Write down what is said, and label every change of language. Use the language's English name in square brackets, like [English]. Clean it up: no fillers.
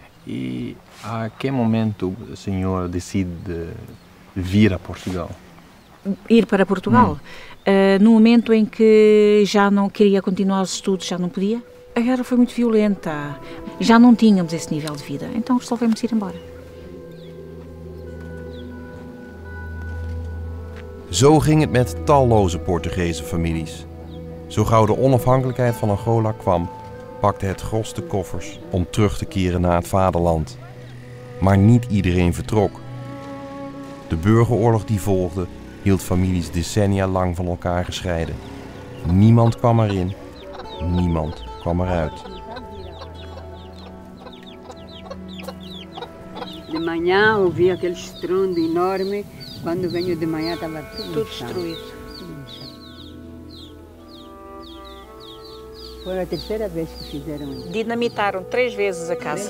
[Portuguese] E a que momento o senhor decide vir a Portugal? Ir para Portugal? No momento em que já não queria continuar os estudos, já não podia. A guerra foi muito violenta, já não tínhamos esse nível de vida, então resolvemos ir embora. [Dutch] Zo ging het met talloze Portugese families. Zo gauw de onafhankelijkheid van Angola kwam, pakte het gros de koffers om terug te keren naar het vaderland. Maar niet iedereen vertrok. De burgeroorlog die volgde hield families decennia lang van elkaar gescheiden. Niemand kwam erin, niemand kwam eruit. [Portuguese] De manhã ouvi aquele estrondo enorme. Quando venho de manhã estava tudo destruído. Foi a terceira vez que fizeram isso. Dinamitaram 3 vezes a casa.